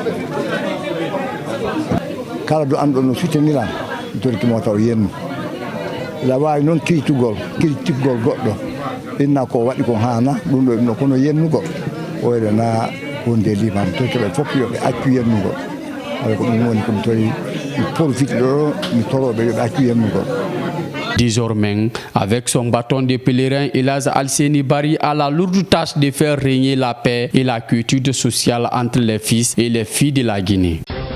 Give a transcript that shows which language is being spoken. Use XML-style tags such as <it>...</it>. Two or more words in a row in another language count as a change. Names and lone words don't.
<ff>kala do anɗo no suteniran mi tori kimo taw yennu ila wawi noon kiritugol goɗɗo inna ko waɗi ko hana ɗum ɗo no kono yennugo oyre na hunde limam to keɓe fof yoɓe accu yennugo ala ko ɗum woni komi tori mi profite ɗo mi toroɓe yoɓe accu yennugo.</ff> <fr>Désormais, avec son bâton de pèlerin, Elhadji Alseny Bary a la lourde tâche de faire régner la paix et la quiétude sociale entre les fils et les filles de la Guinée.</fr>